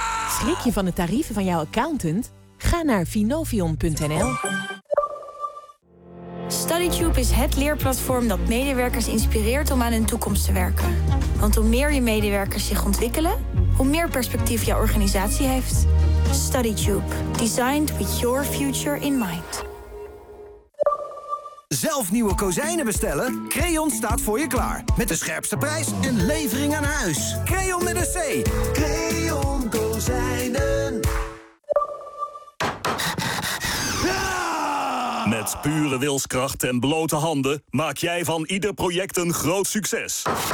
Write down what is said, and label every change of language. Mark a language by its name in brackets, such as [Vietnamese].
[Dutch] Schrik je van de tarieven van jouw accountant? Ga naar finovion.nl. StudyTube is het leerplatform dat medewerkers inspireert om aan hun toekomst te werken. Want hoe meer je medewerkers zich ontwikkelen, hoe meer perspectief jouw organisatie heeft. StudyTube. [English] Designed with your future in mind. [Dutch] Zelf nieuwe kozijnen bestellen? Crayon staat voor je klaar. Met de scherpste prijs en levering aan huis. Crayon met een C. Crayon kozijnen. Met pure wilskracht en blote handen maak jij van ieder project een groot succes.